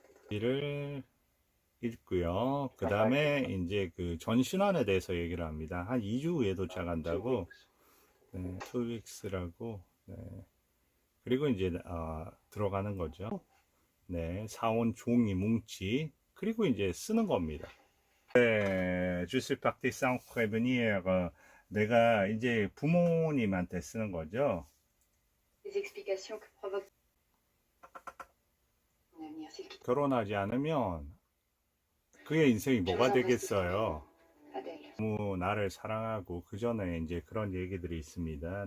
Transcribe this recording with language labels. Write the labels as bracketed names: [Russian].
[Korean] 이를 읽고요. 그 다음에 이제 그 전신환에 대해서 얘기를 합니다. 한 2주 후에 도착한다고. 네, 2weeks라고. 네. 그리고 이제 들어가는 거죠. 네, 사온 종이 뭉치 그리고 이제 쓰는 겁니다. [French] 네, je suis parti sans prévenir. [Korean] 내가 이제 부모님한테 쓰는 거죠. [French] Les explications que provoque mon avenir, s'il te [Korean] 결혼하지 않으면 그의 인생이 뭐가 되겠어요? Adèle. 너무 나를 사랑하고 그 전에 이제 그런 얘기들이 있습니다.